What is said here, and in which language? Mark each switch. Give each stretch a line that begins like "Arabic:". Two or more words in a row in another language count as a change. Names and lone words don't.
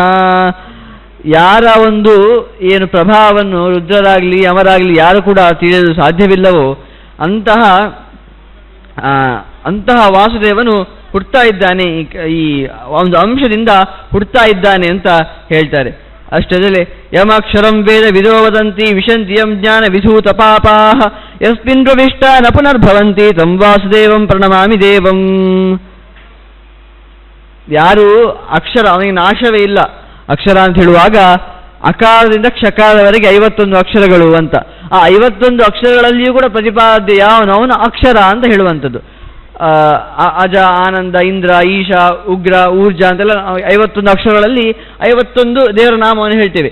Kannada: ಯಾರ ಒಂದು ಏನು ಪ್ರಭಾವವನ್ನು ರುದ್ರರಾಗಲಿ ಅಮರಾಗಲಿ ಯಾರು ಕೂಡ ತಿಳಿಯಲು ಸಾಧ್ಯವಿಲ್ಲವೋ ಅಂತಹ ವಾಸುದೇವನು ಹುಡ್ತಾ ಇದ್ದಾನೆ, ಈ ಒಂದು ಅಂಶದಿಂದ ಹುಡ್ತಾ ಇದ್ದಾನೆ ಅಂತ ಹೇಳ್ತಾರೆ.
Sanskrit: ಅಷ್ಟೇ ಯಮಕ್ಷರಂ ವೇದ ವಿದೋ ವದಂತಿ ವಿಶಂತಿ ಯಂ ಜ್ಞಾನ ವಿಧೂತ ಪಾಪಾಹ ಯಸ್ಮಿನ್ ಪ್ರವಿಷ್ಟ ನ ಪುನರ್ಭವಂತಿ ತಂ ವಾಸುದೇವಂ ಪ್ರಣಮಾಮಿ ದೇವಂ.
Kannada: ಯಾರು ಅಕ್ಷರ, ಅವನಿಗೆ ನಾಶವೇ ಇಲ್ಲ. ಅಕ್ಷರ ಅಂತ ಹೇಳುವಾಗ ಅಕಾರದಿಂದ ಕ್ಷಕಾರದವರೆಗೆ 51 ಅಕ್ಷರಗಳು ಅಂತ. ಆ 51 ಅಕ್ಷರಗಳಲ್ಲಿಯೂ ಕೂಡ ಪ್ರತಿಪಾದ್ಯ ಯಾವನವನು ಅಕ್ಷರ ಅಂತ ಹೇಳುವಂಥದ್ದು. ಅಜ, ಆನಂದ, ಇಂದ್ರ, ಈಶಾ, ಉಗ್ರ, ಊರ್ಜಾ ಅಂತೆಲ್ಲ 51 ಅಕ್ಷರಗಳಲ್ಲಿ 51 ದೇವರ ನಾಮವನ್ನು ಹೇಳ್ತೇವೆ.